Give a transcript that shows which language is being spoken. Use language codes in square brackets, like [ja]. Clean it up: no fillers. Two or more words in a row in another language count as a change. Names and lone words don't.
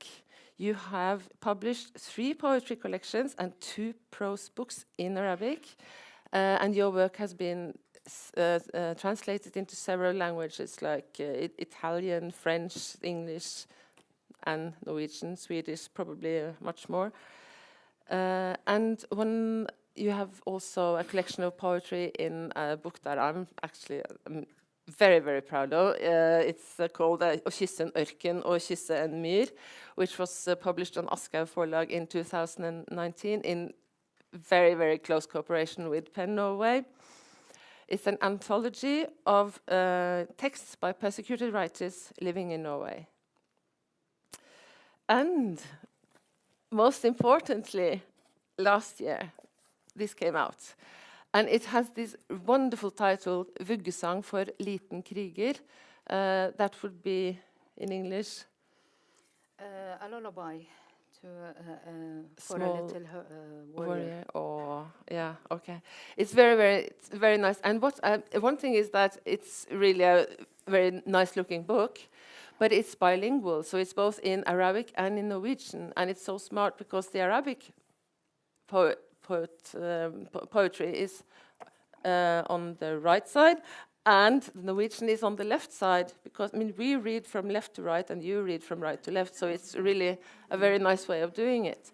[en] You have published 3 poetry collections and 2 prose books in Arabic, and your work has been translated into several languages like Italian, French, English, and Norwegian, Swedish, probably much more. And you have also a collection of poetry in a book that I'm actually very, very proud of. It's called Å kysse en ørken og kysse en myr, which was published on Aschehoug Forlag in 2019 in very, very close cooperation with PEN Norway. It's an anthology of texts by persecuted writers living in Norway. And most importantly, last year, this came out, and it has this wonderful title, Vuggesang for liten kriger. That would be, in English? A lullaby for small a little warrior. Oh, yeah, okay. It's very nice. And one thing is that it's really a very nice-looking book, but it's bilingual, so it's both in Arabic and in Norwegian, and it's so smart because the Arabic poetry is on the right side, and the Norwegian is on the left side, because we read from left to right and you read from right to left, so it's really a very nice way of doing it.